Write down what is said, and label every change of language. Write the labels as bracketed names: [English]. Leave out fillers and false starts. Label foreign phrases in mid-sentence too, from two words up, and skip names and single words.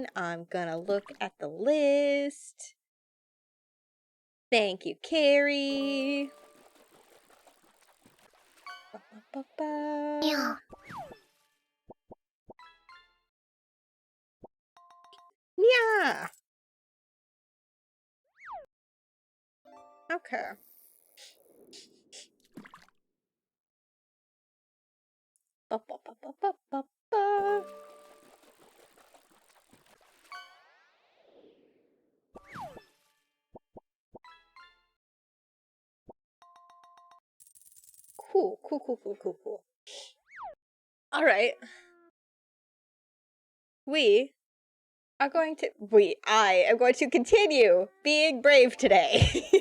[English] I'm gonna look at the list. Thank you, Carrie. Yeah. Yeah. Okay. Ba, ba, ba, ba, ba, ba, ba. Cool, cool, cool, cool, cool, cool. All right. I am going to continue being brave today.